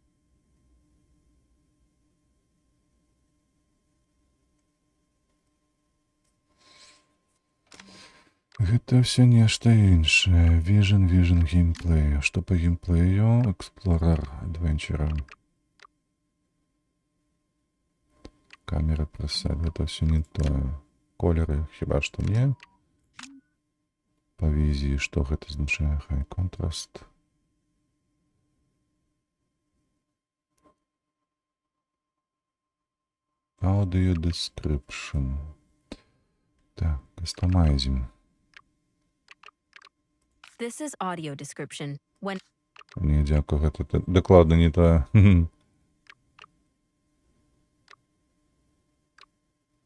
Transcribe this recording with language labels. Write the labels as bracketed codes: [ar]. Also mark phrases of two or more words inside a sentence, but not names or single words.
[be] Гэта ўсё нешта іншае. Vision геймплею. Што па геймплею? [en] Explorer Adventure. [be] Камера пресет. Гэта ўсё не тое. Колеры хіба што не. Па візіі, што гэта азначае? [en] High contrast. Audio description. [be] Так, кастомайзим. [en] This is audio description. When [be] Не, дзякую, гэта дакладна не тое.